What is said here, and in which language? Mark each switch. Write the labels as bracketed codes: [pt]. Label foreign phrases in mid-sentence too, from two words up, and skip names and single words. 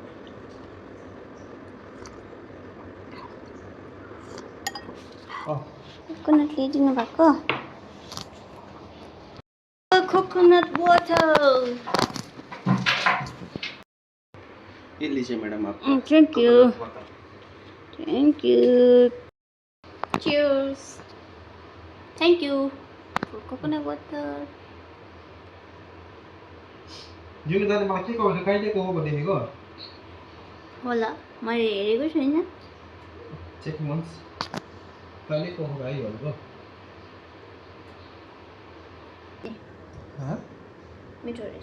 [ne] कोकोनट ल्याइदिनु भएको। [en] coconut water. [hi] ये लीजिए मैडम आप। [en] Thank you. Thank you. Cheers. Thank you for coconut water. [ne] यो दाले मलाई के कहो कहिलेको हो भनेको होला, मैले हेरेको छैन। चेक मन्स कहिलेको हो भाइ भनेको। मिठो रहेछ।